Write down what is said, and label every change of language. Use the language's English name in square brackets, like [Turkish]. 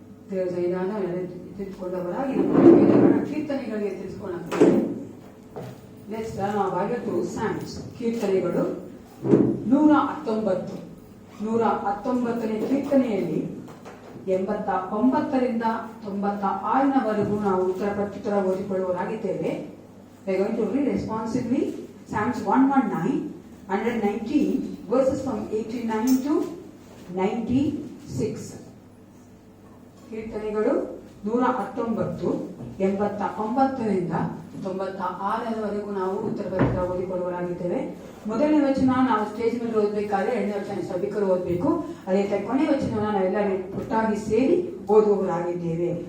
[Kannada] ದೇವರ ಸನ್ನಿಧಾನ ತಿಳಿದುಕೊಂಡವರಾಗಿ ಕೀರ್ತನೆಗಳಿಗೆ ತಿಳಿದುಕೊಳ್ಳುತ್ತೇವೆ. [English] Let's learn our Bible through Psalms. [Kannada] ಕೀರ್ತನೆಗಳು 119. 119ನೇ ಕೀರ್ತನೆಯಲ್ಲಿ 89ರಿಂದ 96ವರೆಗೂ ನಾವು ಪ್ರತ್ಯುತ್ತರ ಓದಿಕೊಳ್ಳುವರಾಗಿದ್ದೇವೆ. [English] We are going to read responsively Psalms 119, 119 verses from 89 to 96. [Kannada] ಕೀರ್ತನೆಗಳು 119, 89ರಿಂದ 96ವರೆಗೂ ನಾವು ಉತ್ತರ ಪತ್ರ ಓದಿಕೊಳ್ಳುವರಾಗಿದ್ದೇವೆ. ಮೊದಲನೇ ವಚನ ನಾವು ಸ್ಟೇಜ್ ಮೇಲೆ ಓದಬೇಕಾದ್ರೆ, ಎರಡನೇ ವಚನ ಸಭಿಕರು ಓದಬೇಕು. ಅದೇ ಕೊನೆ ವಚನವನ್ನು ನಾವೆಲ್ಲರೂ ಒಟ್ಟಾಗಿ ಸೇರಿ ಓದುವವರಾಗಿದ್ದೇವೆ.